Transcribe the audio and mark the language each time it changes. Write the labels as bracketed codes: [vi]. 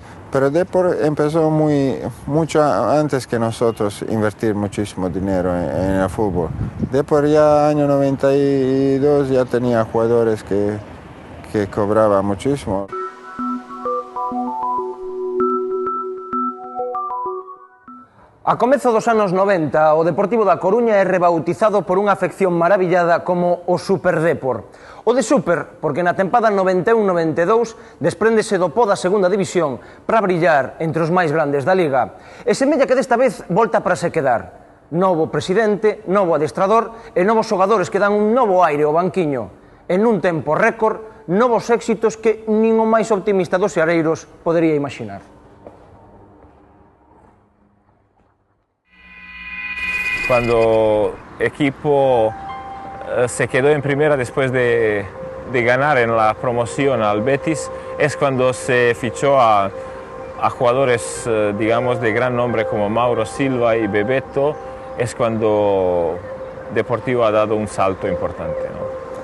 [es] Pero Dépor empezó mucho antes que nosotros invertir muchísimo dinero en el fútbol. Dépor ya año 92 ya tenía jugadores que cobraban muchísimo. [gl] A comezo dos anos 90, o Deportivo da Coruña é rebautizado por unha afección maravillada como o Super Dépor. O de Super, porque na tempada 91-92 despréndese do pó da segunda división para brillar entre os máis grandes da Liga. E semella que desta vez volta para se quedar. Novo presidente, novo adestrador e novos xogadores que dan un novo aire ao banquiño. En un tempo récord, novos éxitos que nin o máis optimista dos seareiros podería imaginar. [es] Cuando el equipo se quedó en primera después de ganar en la promoción al Betis, es cuando se fichó a jugadores, digamos, de gran nombre como Mauro Silva y Bebeto, es cuando Deportivo ha dado un salto importante, ¿no?